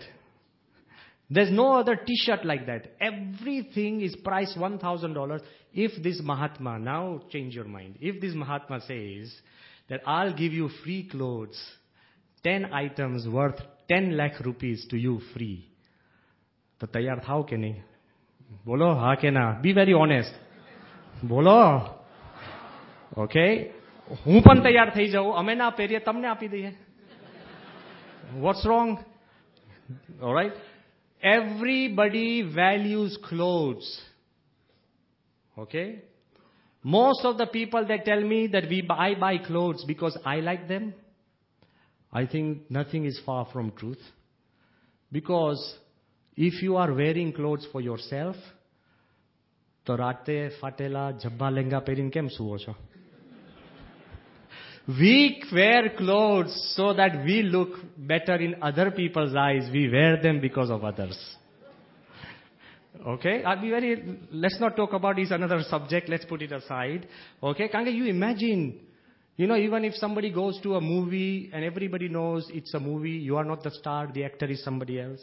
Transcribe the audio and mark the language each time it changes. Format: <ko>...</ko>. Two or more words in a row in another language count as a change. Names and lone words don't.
<en>There's no other t-shirt like that. Everything is priced $1,000. If this Mahatma, now change your mind. If this Mahatma says that I'll give you free clothes, 10 items worth 10 lakh rupees to you free.</en> <gu>તો તૈયાર થાઓ કે નહીં? બોલો હાં કે ના?</gu> <en>Be very honest.</en> <gu>बोलो. Okay? હું પણ તૈયાર થઈ જાઉં. અમે ના પહેરીએ, તમને આપી દઈએ.</gu> <en>What's wrong? All right? Everybody values clothes. Okay? Most of the people that tell me that I buy clothes because I like them, I think nothing is far from truth. Because if you are wearing clothes for yourself,</en> <gu>તો રાતે ફાટેલા જબ્બા લેંગા પહેરીને કેમ સુવો છો?</gu> <en>We wear clothes so that we look better in other people's eyes. We wear them because of others. Okay? Let's not talk about this another subject. Let's put it aside. Okay? Can you imagine, even if somebody goes to a movie and everybody knows it's a movie, you are not the star, the actor is somebody else.</en>